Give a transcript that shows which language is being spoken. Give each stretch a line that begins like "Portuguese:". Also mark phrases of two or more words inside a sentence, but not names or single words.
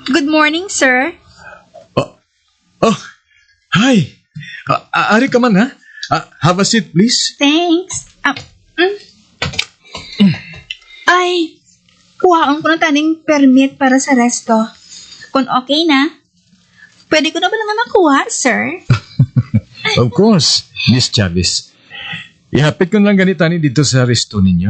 English: morning, sir.
Hiligaynon: Oh, hi. Ari ka man, ha?
English: Have a seat, please. Thanks.
Hiligaynon: Ay, kuhaan ko na taning permit para sa resto. Kung okay na, pwede ko na ba lang makuha, sir?
English: Of course, Miss Chavez.
Hiligaynon: Ihapit ko lang ganit tani dito sa resto ninyo.